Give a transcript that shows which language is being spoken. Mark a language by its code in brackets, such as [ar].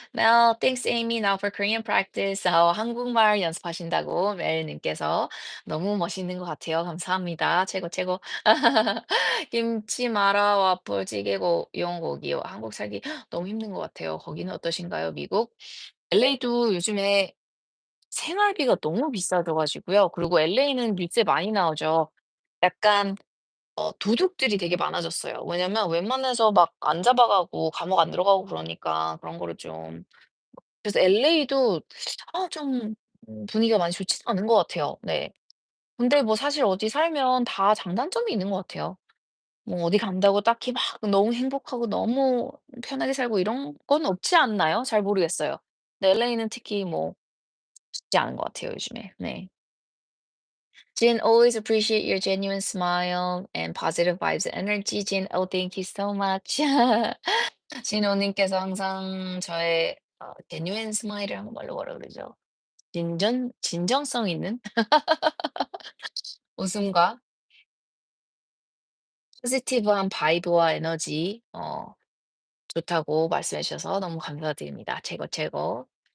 [en] Well, thanks Amy now for Korean practice. [ko] 한국말 연습하신다고 멜님께서 너무 멋있는 것 같아요. 감사합니다. 최고 최고. 김치 마라 와플 찌개고 이용고기요. 한국 살기 너무 힘든 것 같아요. 거기는 어떠신가요? 미국? LA도 요즘에 생활비가 너무 비싸져 가지고요. 그리고 LA는 뉴스에 많이 나오죠. 약간 도둑들이 되게 많아졌어요. 왜냐면 웬만해서 막 안 잡아 가고 감옥 안 들어가고 그러니까 그런 거를 좀 그래서 LA도 좀 분위기가 많이 좋지는 않은 것 같아요. 네. 근데 뭐 사실 어디 살면 다 장단점이 있는 것 같아요. 뭐 어디 간다고 딱히 막 너무 행복하고 너무 편하게 살고 이런 건 없지 않나요? 잘 모르겠어요. 근데 LA는 특히 뭐 쉽지 않은 것 같아요, 요즘에. 네. [en] Jin, always appreciate your genuine smile and positive vibes and energy. Jin, oh, thank you so much. [ko] 진호님께서 항상 저의 [en] genuine smile [ko] 을 한국말로 뭐라 그러죠? 진정성 있는 웃음과 포지티브한 바이브와 에너지 좋다고 말씀해 주셔서 너무 감사드립니다. 최고, 최고.